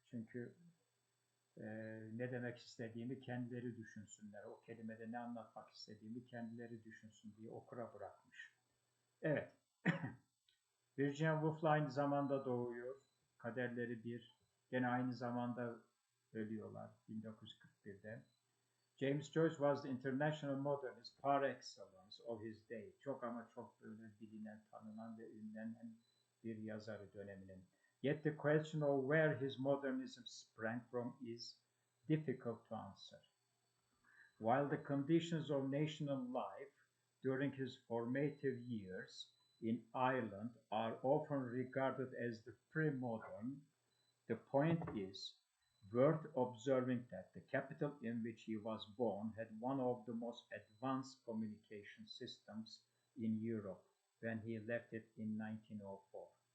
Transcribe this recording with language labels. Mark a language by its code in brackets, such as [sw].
[tr] Çünkü ne demek istediğimi kendileri düşünsünler. O kelimede ne anlatmak istediğimi kendileri düşünsün diye okura bırakmış. Evet. Virginia Woolf'la aynı zamanda doğuyor. Kaderleri bir. Gene aynı zamanda ölüyorlar 1941'de. [en] James Joyce was the international modernist par excellence of his day. [tr] Çok ama çok böyle bilinen, tanınan ve ünlenen bir yazarı döneminin. [en] Yet the question of where his modernism sprang from is difficult to answer. While the conditions of national life during his formative years in Ireland are often regarded as the pre-modern, the point is worth observing that the capital in which he was born had one of the most advanced communication systems in Europe when he left it in 1904.